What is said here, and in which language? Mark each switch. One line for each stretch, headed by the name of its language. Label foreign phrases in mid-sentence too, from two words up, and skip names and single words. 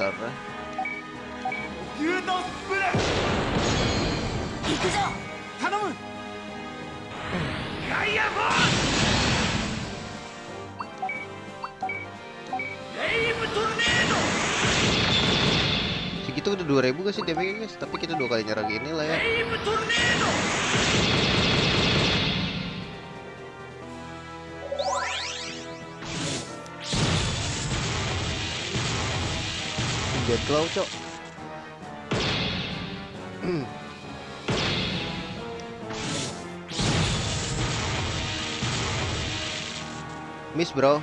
Japanese: 行くぞ頼むガイアフォースレイブトルネード
Indonesian: Segitu udah 2000 gak sih
English: damage guys?
Indonesian: Tapi kita 2 kali nyerang gini lah ya.
Japanese: レイブトルネード
Indonesian: Dead Claw cok.
English: Miss bro.